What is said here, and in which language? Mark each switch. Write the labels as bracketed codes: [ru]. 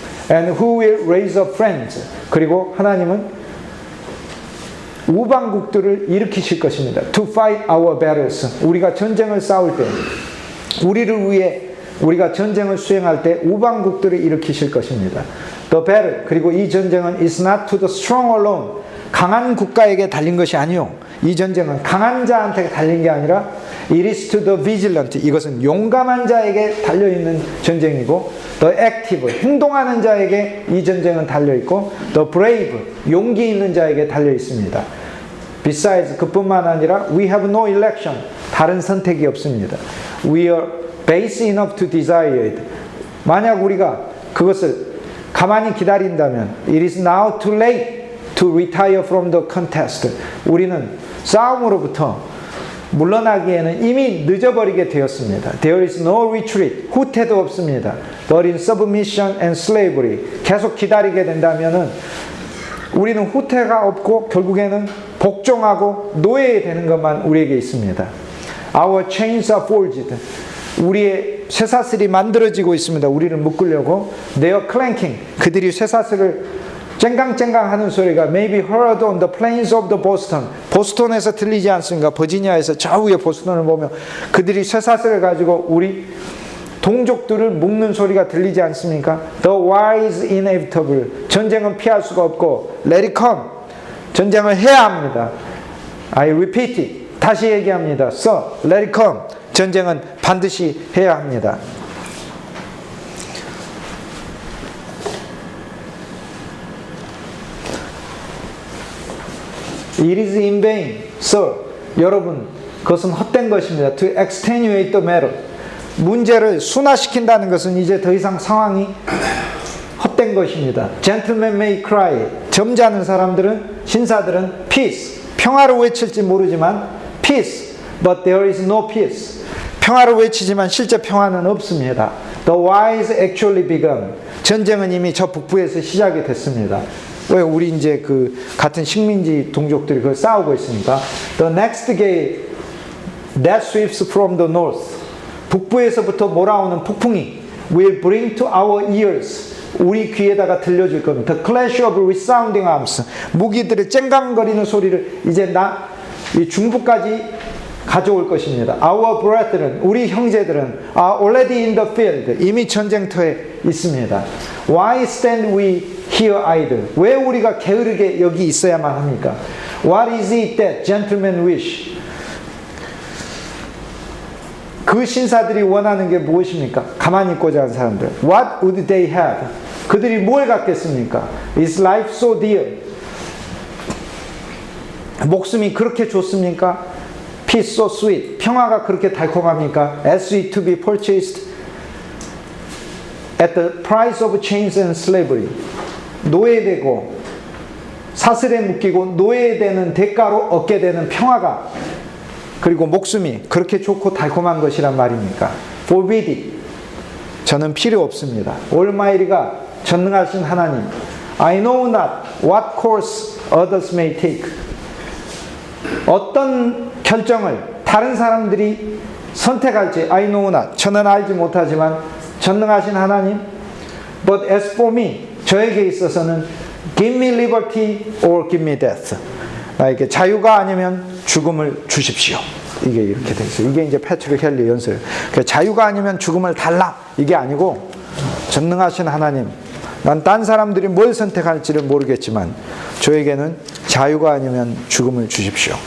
[en] And who will raise up friends, [ko] 그리고 하나님은 우방국들을 일으키실 것입니다. [en] To fight our battles, [ko] 우리가 전쟁을 싸울 때, 우리를 위해 우리가 전쟁을 수행할 때 우방국들을 일으키실 것입니다. [en] The battle, [ko] 그리고 이 전쟁은 [en] is not to the strong alone, [ko] 강한 국가에게 달린 것이 아니요. 이 전쟁은 강한 자한테 달린 게 아니라 [en] It is to the vigilant. [ko] 이것은 용감한 자에게 달려있는 전쟁이고 [en] The active. [ko] 행동하는 자에게 이 전쟁은 달려있고 [en] The brave. [ko] 용기 있는 자에게 달려있습니다. [en] Besides, [ko] 그뿐만 아니라 [en] We have no election. [ko] 다른 선택이 없습니다. [en] We are base enough to desire it. [ko] 만약 우리가 그것을 가만히 기다린다면 [en] It is now too late to retire from the contest. [ko] 우리는 싸움으로부터 물러나기에는 이미 늦어버리게 되었습니다. [en] There is no retreat. [ko] 후퇴도 없습니다. [en] But in submission and slavery. [ko] 계속 기다리게 된다면은 우리는 후퇴가 없고 결국에는 복종하고 노예되는 것만 우리에게 있습니다. [en] Our chains are forged. [ko] 우리의 쇠사슬이 만들어지고 있습니다. 우리를 묶으려고. [en] They are clanking. [ko] 그들이 쇠사슬을 쨍강쨍강 하는 소리가 [en] may be heard on the plains of the Boston. [ko] 보스턴에서 들리지 않습니까? 버지니아에서 저 위에 보스턴을 보면 그들이 쇠사슬을 가지고 우리 동족들을 묶는 소리가 들리지 않습니까? [en] The war is inevitable. [ko] 전쟁은 피할 수가 없고 [en] let it come. [ko] 전쟁을 해야 합니다. [en] I repeat it. [ko] 다시 얘기합니다. [en] So, let it come. [ko] 전쟁은 반드시 해야 합니다. [en] It is in vain, sir. [ko] 여러분, 그것은 헛된 것입니다. [en] To extenuate the matter. [ko] 문제를 순화시킨다는 것은 이제 더 이상 상황이 헛된 것입니다. [en] Gentlemen may cry. [ko] 점잖은 사람들은, 신사들은 [en] peace. [ko] 평화를 외칠지 모르지만 peace. [en] But there is no peace. [ko] 평화를 외치지만 실제 평화는 없습니다. [en] The war is actually begun. [ko] 전쟁은 이미 저 북부에서 시작이 됐습니다. 왜 우리 이제 그 같은 식민지 동족들이 그걸 싸우고 있으니까 [en] The next gale that sweeps from the north. [ko] 북부에서부터 몰아오는 폭풍이 [en] will bring to our ears. [ko] 우리 귀에다가 들려줄 겁니다. [en] The clash of resounding arms. [ko] 무기들의 쨍강거리는 소리를 이제 이 중부까지 가져올 것입니다. [en] Our brethren, [ko] 우리 형제들은 [en] are already in the field. [ko] 이미 전쟁터에 있습니다. [en] Why stand we here idle? [ko] 왜 우리가 게으르게 여기 있어야만 합니까? [en] What is it that gentlemen wish? [ko] 그 신사들이 원하는 게 무엇입니까? 가만히 있고자 하는 사람들. [en] What would they have? [ko] 그들이 뭘 갖겠습니까? [en] Is life so dear? [ko] 목숨이 그렇게 좋습니까? [en] Peace so sweet. [ko] 평화가 그렇게 달콤합니까? [en] As sweet to be purchased at the price of chains and slavery. [ko] 노예되고 사슬에 묶이고 노예되는 대가로 얻게 되는 평화가 그리고 목숨이 그렇게 좋고 달콤한 것이란 말입니까? [en] Forbid it. [ko] 저는 필요 없습니다. Almighty가 전능하신 하나님. [en] I know not what course others may take. [ko] 어떤 결정을 다른 사람들이 선택할지 [en] I know not. [ko] 저는 알지 못하지만 전능하신 하나님. [en] But as for me, [ko] 저에게 있어서는 [en] give me liberty or give me death. [ko] 나에게 자유가 아니면 죽음을 주십시오. 이게 이렇게 돼 있어요. 이게 이제 패트릭 헨리 연설. 자유가 아니면 죽음을 달라. 이게 아니고 전능하신 하나님. 난 딴 사람들이 뭘 선택할지를 모르겠지만 저에게는 자유가 아니면 죽음을 주십시오.